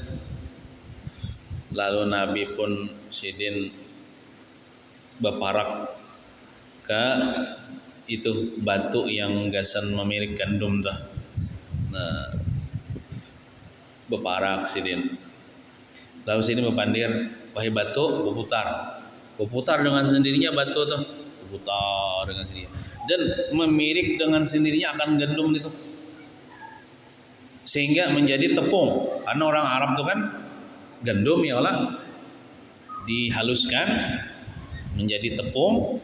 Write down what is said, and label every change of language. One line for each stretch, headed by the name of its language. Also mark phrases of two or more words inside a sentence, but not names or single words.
Banjar: Lalu Nabi pun Sidin beparak ke itu batu yang gasan memirik gandum dah. Nah, beparak Sidin. Lalu Sidin berpandir,
Indonesian: wahai batu, berputar dengan sendirinya batu tuh, berputar dengan sendirinya dan memirik dengan sendirinya akan gandum itu sehingga menjadi tepung. Karena orang Arab tuh kan gandum ya Allah dihaluskan menjadi tepung.